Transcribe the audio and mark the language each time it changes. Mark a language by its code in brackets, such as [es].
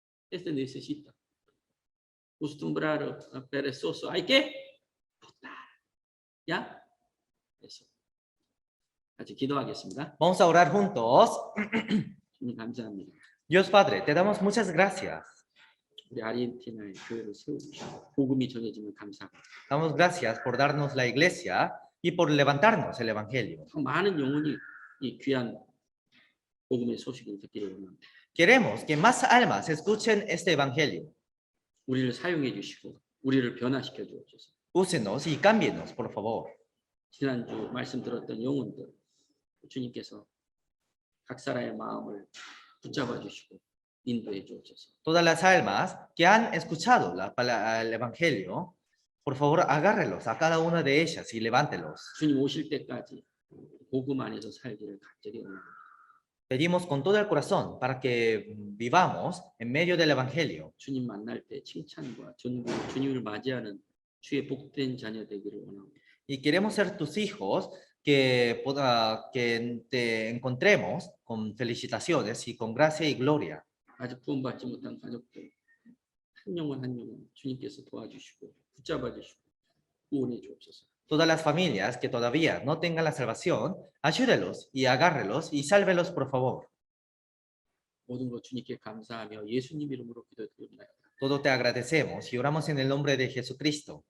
[es] Este necesita. Acostumbrar a perezoso. Hay que votar. ¿Ya? Eso. [ko] 같이 기도하겠습니다. [es] Vamos a orar juntos. [ko] 주님 감사합니다. [es] Dios Padre, te damos muchas gracias. [ko] 우리 아르헨티나의 교회를 세워주시고 복음이 전해지면 감사합니다. [es] Damos gracias por darnos la iglesia y por levantarnos el evangelio. [ko] 더 많은 영혼이 이 귀한 복음의 소식을 듣기를 원합니다. [es] Queremos que más almas escuchen este evangelio. [ko] 우리를 사용해 주시고 우리를 변화시켜 주옵소서. [es] Úsenos y cámbienos, por favor. [ko] 지난주 말씀 들었던 영혼들 주님께서 각 사람의 마음을 붙잡아 주시고 인도해 주옵소서. [es] Todas las almas que han escuchado el evangelio, por favor, agárrelos a cada una de ellas y levántelos. [ko] 주님 오실 때까지 복음 안에서 살기를 간절히 원합니다. [es] Pedimos con todo el corazón para que vivamos en medio del evangelio. [ko] 주님 만날 때 칭찬과 존귀, 주님을 맞이하는 주의 복된 자녀 되기를 원합니다. [es] Y queremos ser tus hijos, que te encontremos con felicitaciones y con gracia y gloria. [ko] 아직 구원받지 못한 가족들 한 영혼 한 영혼 주님께서 도와주시고 붙잡아 주시고 구원해 주옵소서. [es] Todas las familias que todavía no tengan la salvación, ayúdelos y agárrelos y sálvelos, por favor. [ko] 모든 것 주님께 감사하며 예수님 이름으로 기도드립니다. [es] Todo te agradecemos y oramos en el nombre de Jesucristo.